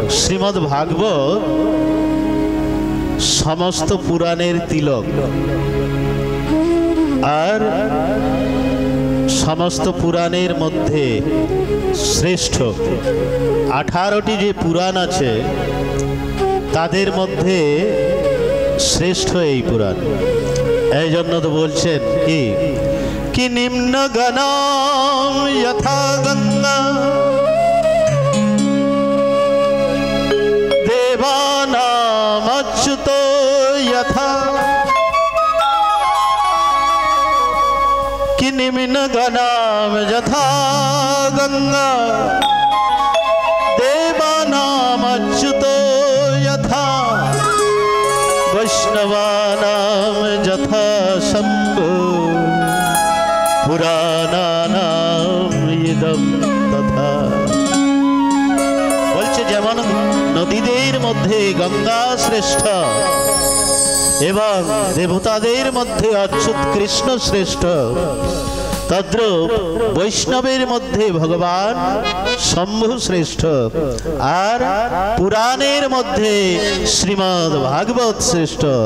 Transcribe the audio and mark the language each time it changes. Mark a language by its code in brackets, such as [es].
[bn] শ্রীমদ্ ভাগবত সমস্ত পুরাণের তিলক আর সমস্ত পুরাণের মধ্যে শ্রেষ্ঠ। 18টি যে পুরাণ আছে তাদের মধ্যে শ্রেষ্ঠ এই পুরাণ। এই জন্য তো বলছেন কি [sa] নিম্ন গণম যথা গঙ্গা দেবানাম অচ্যুত যথা, कि निम्न गणाम यथा गंगा देवानाम अच्युतो यथा वैष्णवानाम यथा शंभु पुराणानाम इदं तथा। [bn] বলছে যেমন নদীদের মধ্যে গঙ্গা শ্রেষ্ঠ এবং দেবতাদের মধ্যে অচ্যুত কৃষ্ণ শ্রেষ্ঠ, তদ্রূপ বৈষ্ণবের মধ্যে ভগবান শম্ভু শ্রেষ্ঠ, আর পুরাণের মধ্যে শ্রীমদ্ ভাগবত শ্রেষ্ঠ।